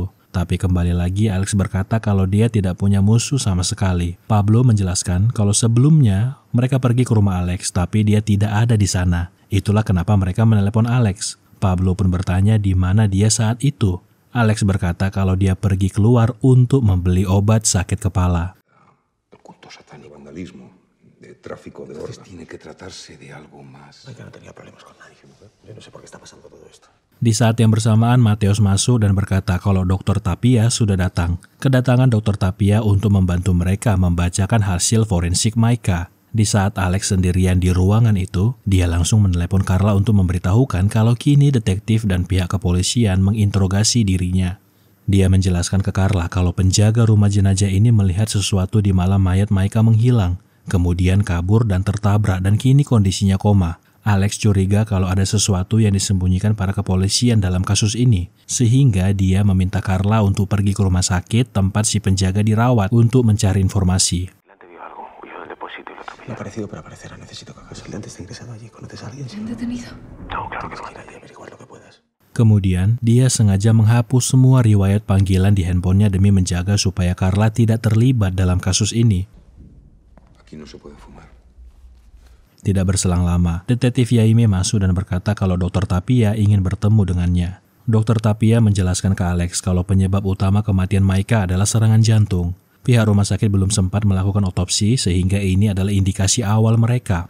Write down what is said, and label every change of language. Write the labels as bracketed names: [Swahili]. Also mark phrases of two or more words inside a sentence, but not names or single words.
[Indonesian] Tapi kembali lagi Alex berkata kalau dia tidak punya musuh sama sekali. Pablo menjelaskan kalau sebelumnya mereka pergi ke rumah Alex tapi dia tidak ada di sana. Itulah kenapa mereka menelepon Alex. Pablo pun bertanya di mana dia saat itu. Alex berkata kalau dia pergi keluar untuk membeli obat sakit kepala. [Spanish] El culto satánico, vandalismo, de tráfico de órganos. Tiene que tratarse de algo más. Maika no tenía problemas con nadie, mujer. Yo no sé por qué está pasando todo esto. [Indonesian] Di saat yang bersamaan, Mateos masuk dan berkata kalau Dr. Tapia sudah datang. Kedatangan Dr. Tapia untuk membantu mereka membacakan hasil forensik Maika. Di saat Alex sendirian di ruangan itu, dia langsung menelepon Carla untuk memberitahukan kalau kini detektif dan pihak kepolisian menginterogasi dirinya. Dia menjelaskan ke Carla kalau penjaga rumah jenazah ini melihat sesuatu di malam mayat Maika menghilang, kemudian kabur dan tertabrak dan kini kondisinya koma. Alex curiga kalau ada sesuatu yang disembunyikan para kepolisian dalam kasus ini, sehingga dia meminta Carla untuk pergi ke rumah sakit tempat si penjaga dirawat untuk mencari informasi. [Spanish] No ha aparecido, pero aparecerá. Necesito que hagas. El está ingresado allí. ¿Conoces a alguien? ¿Se han detenido? No, claro que sí. Tienes que ir allí a averiguar lo que puedas. [Indonesian] Kemudian, dia sengaja menghapus semua riwayat panggilan di handphonenya demi menjaga supaya Carla tidak terlibat dalam kasus ini. [Spanish] Aquí no se puede fumar. [Indonesian] Tidak berselang lama, detektif Jaime masuk dan berkata kalau Dr. Tapia ingin bertemu dengannya. Dr. Tapia menjelaskan ke Alex kalau penyebab utama kematian Maika adalah serangan jantung. Pihak rumah sakit belum sempat melakukan otopsi sehingga ini adalah indikasi awal mereka.